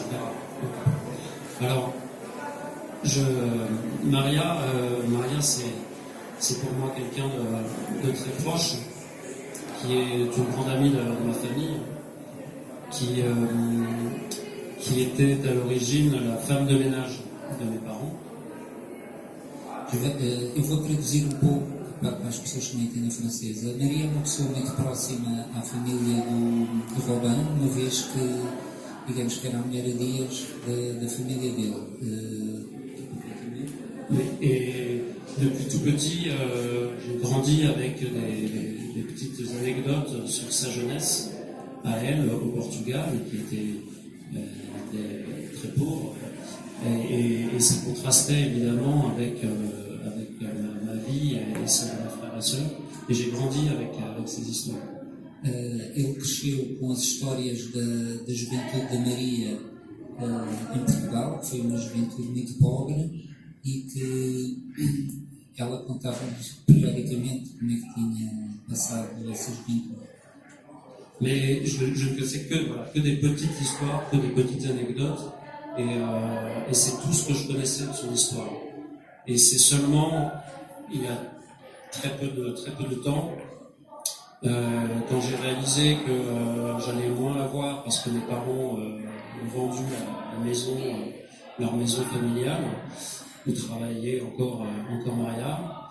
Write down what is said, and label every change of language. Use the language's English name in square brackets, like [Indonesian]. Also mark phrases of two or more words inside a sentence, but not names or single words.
[French] Alors, Maria, c'est pour moi quelqu'un de très proche, qui est une grande amie de ma famille, qui était à l'origine la femme de ménage de mes parents. [Portuguese] Eu vou traduzir um pouco para as pessoas que não entendem francês. A Maria é uma pessoa muito próxima à família do Robin, uma vez que, digamos que era a mulher a dias da família dele. [French] Et depuis tout petit, j'ai grandi avec des petites anecdotes sur sa jeunesse à elle au Portugal, qui était très pauvre. Et ça contrastait évidemment avec ma vie et celle de mes frères et sœurs. Et j'ai grandi avec ces histoires. [Portuguese] Ele cresceu com as histórias da juventude da Maria em Portugal, que foi uma juventude muito pobre e que ela contava-nos periodicamente como é que tinha passado essa juventude. [French] Mais je ne connaissais que des petites histoires, que des petites anecdotes, et c'est tout ce que je connaissais de son histoire. Et c'est seulement il y a très peu de temps, quand j'ai réalisé que j'allais moins la voir parce que mes parents ont vendu la maison, leur maison familiale, où travaillait encore Maria.